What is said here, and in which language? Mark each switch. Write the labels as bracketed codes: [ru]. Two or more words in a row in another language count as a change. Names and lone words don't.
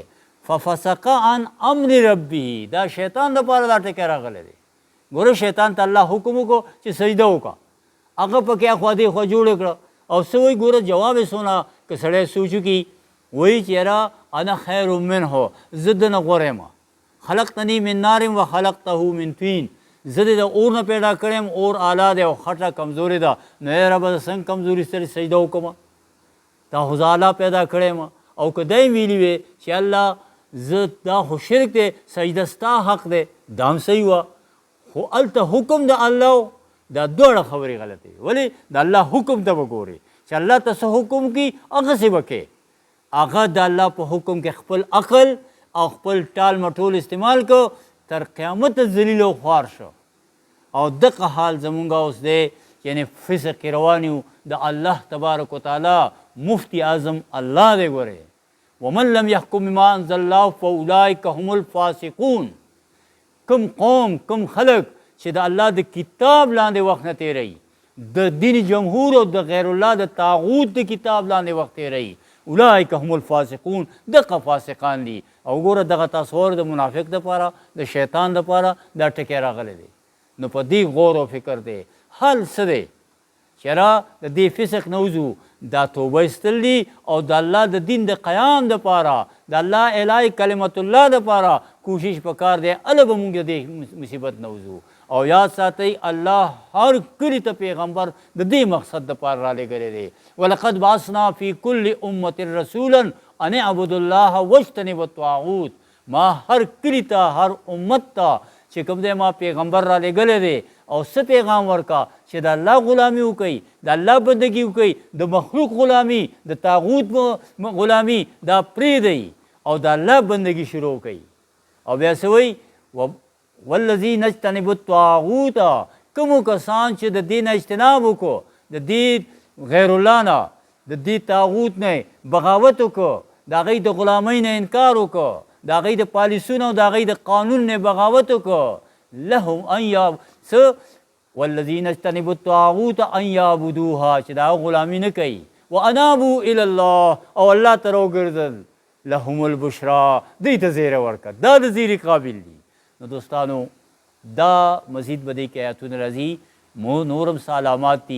[ar] ففسق عن امر ربه، [ps] دا شیطان لپاره دا ټکی راغلی دی. ګوره شیطان ته الله حکم وکړو چې سجده وکړه، هغه پکې اخوا دېخوا جوړه کړه او څه وایي ګوره جواب یې سونه که سړی سوچ وکړي وایي چې یاره [ar] انا خیر منه، [ps] زه د نه غوره یم. [ar] خلقتنی من نار و خلقته من طین، [ps] زه د اور نه پیدا کړی یم، اور اعلی دی او خټه کمزورې ده. نو ای ربه څنګه کمزوري سره سجده وکړم؟ دا خو زه اعلی پیدا کړی یم. او که دی ویلي وی چې الله زه دا خو شرک دی سجده ستا حق دی دا هم صحیح وه. خو هلته حکم د الله دا دواړه خبرې غلطې وي. ولې د الله حکم ته به ګورې چې الله ته څه حکم کړي هغسې به کوې. هغه د الله په حکم کې خپل عقل او خپل ټال مټول استعمال کو تر قیامت ذلیل او خوار شو. او دغه حال زمونږ اوس دی، یعنی فسق کې روان یو. د الله تبارک وتعالی مفتی اعظم الله دی. [ar] ګورې ومن لم يحكم بما انزل الله فاولئک هم الفاسقون. [ps] کم قوم کم خلق چې د الله د کتاب لاندې وخت نه تیروي، د دین جمهور او د غیر الله د طاغوت د کتاب لاندې وخت تیروي، [ar] اولئک هم الفاسقون، [ps] دغه فاسقان دي. او ګوره دغه تصور د منافق دپاره، د شیطان دپاره دا ټکی راغلی دی. نو په دې غور او فکر دی. حل څه دی؟ چېرې د دې فسق نه وځو، دا توبه ایستل دي او د الله د دین د قیام دپاره، د الله الهی کلمت الله دپاره کوشش پکار دی. هله به مونږ د دې مصیبت نه وځو. او یاد ساتئ الله هر کلي ته پیغمبر د دې مقصد دپاره رالیږلی دی. [ar] ولقد بعثنا فی کل امة رسولا ان اعبدوا الله واجتنبوا الطاغوت. [ps] ما هر کلي ته، هر امت ته چې کوم دی ما پیغمبر رالیږلی دی. او څه پیغام ورکا؟ چې د الله غلامي وکړئ، د الله بندګي وکړئ، د مخلوق غلامي، د طاغوت غلامي دا پرېږدئ او د الله بندګي شروع کړئ. او بیا څه وایي؟ [ar] والذین اجتنبوا الطاغوت. [ps] کومو کسان چې د دې نه اجتناب وکړو، د دې غیر الله نه، د دې طاغوت نه بغاوت وکړو، د هغوی د غلامۍ نه انکار وکړو، د هغوی د پالیسونو او د هغوی د قانون نه بغاوت وکړو، [ar] لهم ان والذین اجتنبوا الطاغوت ان یعبدوها، [ps] چې د هغه غلامي نه کوي، [ar] وانابوا الی الله، [ps] او الله ته راوګرځل، [ar] لهم البشرا، [ps] دوی ته زیری ورکړه. دا د زیری قابل دي. نو دوستانو دا مزید به دې کې آیتونه راځي، نورم څه علامات دي.